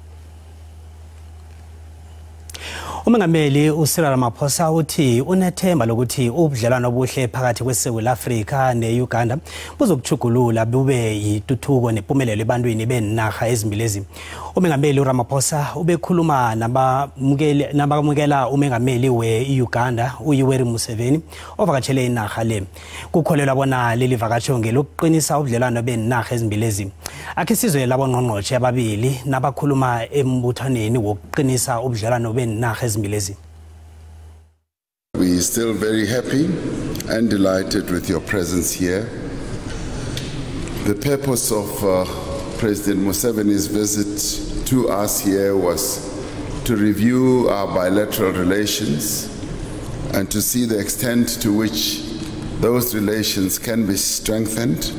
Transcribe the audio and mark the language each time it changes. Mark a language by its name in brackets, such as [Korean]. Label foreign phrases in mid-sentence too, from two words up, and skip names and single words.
[South Ndebele] Umengameli uCyril Ramaphosa uthi unethemba lokuthi ubudlelwano obuhle phakathi kweSouth Africa ne-Uganda buzokuchugulula bube yituthuko nempumelelo ebantwini benarha ezimbili. Umengameli uRamaphosa ubekhuluma nabamukela umengameli we-Uganda uYoweri Museveni ovakatshele inarha le. Kukholelwa bona leli vakatsho ngelokuqinisa ubudlelwano benarha ezimbili. Akhe sizwe labongqongqoshe ababili nabakhuluma embuthaneni wokuqinisa ubudlelwano benarha ezimbili. [English] We are still very happy and delighted with your presence here. The purpose of President Museveni's visit to us here was to review our bilateral relations and to see the extent to which those relations can be strengthened.